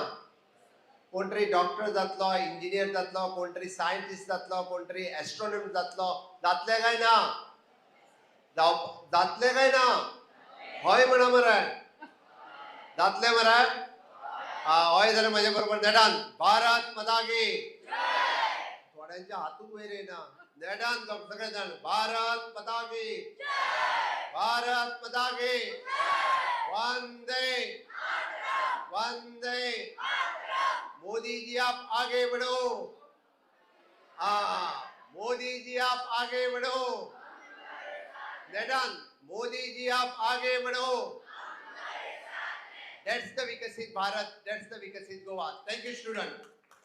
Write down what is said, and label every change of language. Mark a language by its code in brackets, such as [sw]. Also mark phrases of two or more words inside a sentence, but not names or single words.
[kok] कोण तरी डॉक्टर जातलो, इंजिनियर जातलो, कोण तरी सायंटिस्ट जातलो, कोण तरी एस्ट्रॉनॉमर जातलो, जातले काय ना? जातले काय ना? हय म्हणा मरे, जातले मरे. हय जाल्यार म्हजे बरोबर नेटान [hi] भारत माता की. [kok] थोड्यांच्या हातूक वयर येना. नेटान सगळे जाण [hi] भारत माता की, भारत माता की. वंदे वंदे. मोदी जी आप आगे बढ़ो. मोदी जी आप आगे बढ़ो. नेटान मोदी जी आप आगे बढ़ो. [en] That's the Vikasit Bharat. That's the Vikasit Goa. Thank you, student.